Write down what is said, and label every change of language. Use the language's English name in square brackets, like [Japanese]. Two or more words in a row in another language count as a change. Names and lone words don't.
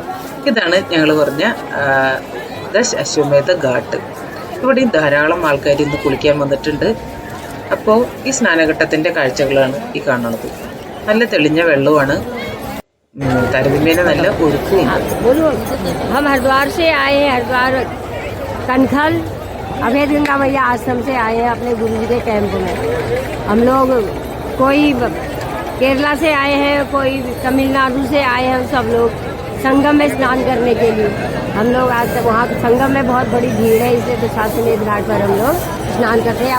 [Malayalam] ഇതാണ് ഞങ്ങൾ പറഞ്ഞ അശ്വമേധ ഘാട്ട്. ഇവിടെയും ധാരാളം ആൾക്കാർ ഇന്ന് കുളിക്കാൻ വന്നിട്ടുണ്ട്. അപ്പോൾ ഈ സ്നാനഘട്ടത്തിൻ്റെ കാഴ്ചകളാണ് ഈ കാണുന്നത്. നല്ല തെളിഞ്ഞ വെള്ളമാണ്, താരതമ്യേന നല്ല ഒഴുക്കുമുണ്ട്. [Hindi] हम हरिद्वार से आए हैं, हरिद्वार कनखल अभय गंगा मैया आश्रम से आए हैं अपने गुरु जी के कैंप में। हम लोग कोई केरला से आए हैं, कोई तमिलनाडु से आए हैं। सब लोग संगम में स्नान करने के लिए हम लोग आज वहाँ संगम में बहुत बड़ी भीड़ है, इसलिए दशाश्वमेध घाट पर हम लोग स्नान करते हैं।